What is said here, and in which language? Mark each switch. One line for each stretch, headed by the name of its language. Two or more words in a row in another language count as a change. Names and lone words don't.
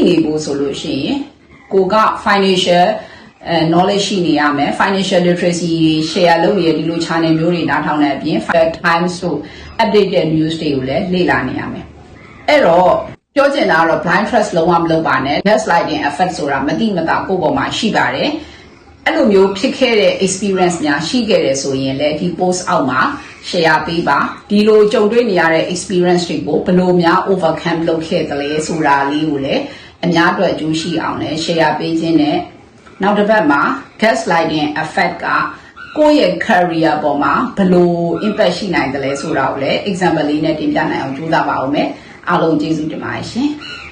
Burmese: နေဖို့ဆိုလို့ရှိရင်ကိုက
English: financial knowledge
Burmese: ရှိနေရမယ်
English: financial literacy share
Burmese: လုပ်ရဒီလို channel မျိုးတွေနားထောင်တဲ့အပြင် Times တို့
English: updated news
Burmese: တွေကိုလည်းလေ့ လာနေရမယ်အဲ့တော့ပြောချင်တာကတော့
English: blind trust
Burmese: လုံးဝမလုပ်ပါနဲ့
English: gaslighting effect
Burmese: ဆိုတာမတိမတာကိုယ့်ပေါ်မှာ ရှိပါတယ်အဲ့လိုမျိုးဖြစ်ခဲ့တဲ့ experience များရှိခဲ့တယ်ဆိုရင်လည်းဒီ post အောက်မှာ share ပေးပါဒီလိုကြုံတွေ့နေရတဲ့ experience တွေကိုဘယ်လိုများ overcome လုပ်ခဲ့သလဲဆိုတာလေးကိုလည်းအများအတွက်အကျိုးရှိအောင်လည်း share ပေးခြင်းနဲ့နောက်တစ်ပတ်မှာ
English: gaslighting effect
Burmese: ကကိုယ့်ရဲ့ career ပေါ်မှာဘယ်လို impact ရှိနိုင်သလဲဆိုတာကိုလည်း example လေးနဲ့တင်ပြနိုင်အောင်ကြိုးစားပါဦးမယ်အားလုံးကျေးဇူးတင်ပါတယ်ရှင်